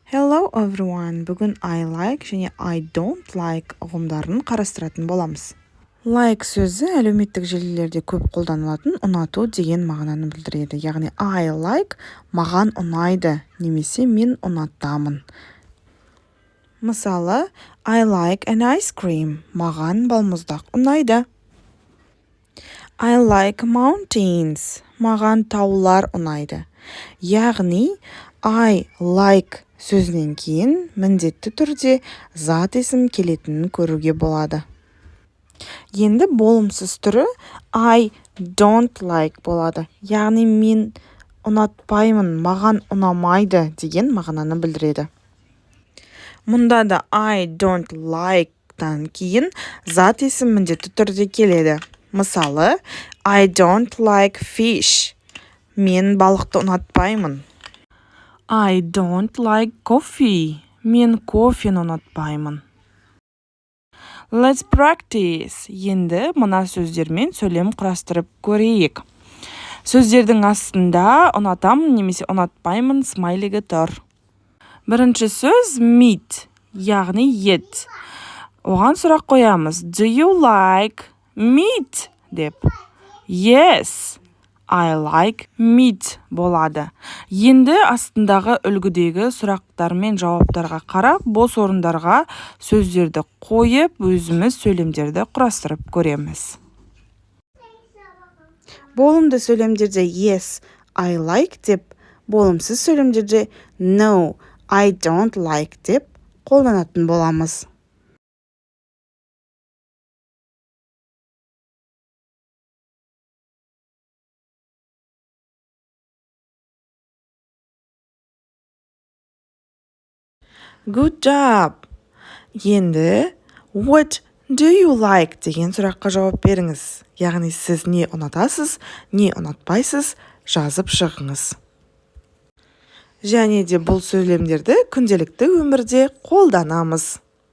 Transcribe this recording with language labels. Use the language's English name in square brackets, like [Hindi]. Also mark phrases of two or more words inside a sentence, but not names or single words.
[English] Hello everyone. [Kazakh] Бүгін [English] I like [Kazakh] және [English] I don't like [Kazakh] ұғымдарын қарастыратын боламыз. Like сөзі әлеуметтік желілерде көп қолданылатын ұнату деген мағынаны білдіреді. Яғни [English] I like [Kazakh] маған ұнайды немесе мен ұнатамын. Мысалы, [English] I like an ice cream. [Kazakh] Маған балмұздақ ұнайды. [English] I like mountains. [Kazakh] Маған таулар ұнайды. Яғни [English] I like [Kazakh] сөзінен кейін міндетті түрде зат есім келетінін көруге болады. Енді болымсыз түрі [English] I don't like [Kazakh] болады. Яғни мен ұнатпаймын, маған ұнамайды деген мағынаны білдіреді. Мұнда да [English] I don't like- [Kazakh] тан кейін зат есім міндетті түрде келеді. Мысалы, [English] I don't like fish. [Kazakh] Мен балықты ұнатпаймын. [English] I don't like coffee. [Kazakh] Мен кофені ұнатпаймын. [English] Let's practice. [Kazakh] Енді мына сөздермен сөйлем құрастырып көрейік. Сөздердің астында ұнатамын немесе ұнатпаймын смайлигі тұр. Бірінші сөз meat, яғни ет. Оған сұрақ қоямыз. [English] Do you like meat? Деп. Yes, I like meat болады. [Kazakh] Енді астындағы үлгідегі сұрақтар мен жауаптарға қарап, бос орындарға сөздерді қойып, өзіміз сөйлемдерді құрастырып көреміз. Болымды сөйлемдерде [English] yes, I like [Kazakh] деп, болымсыз сөйлемдерде [English] no, I don't like [Kazakh] деп қолданатын боламыз. [English] Good job! [Kazakh] Енді [English] what do you like [Kazakh] деген сұраққа жауап беріңіз. Яғни сіз не ұнатасыз, не ұнатпайсыз жазып шығыңыз. Және де бұл сөйлемдерді күнделікті өмірде қолданамыз.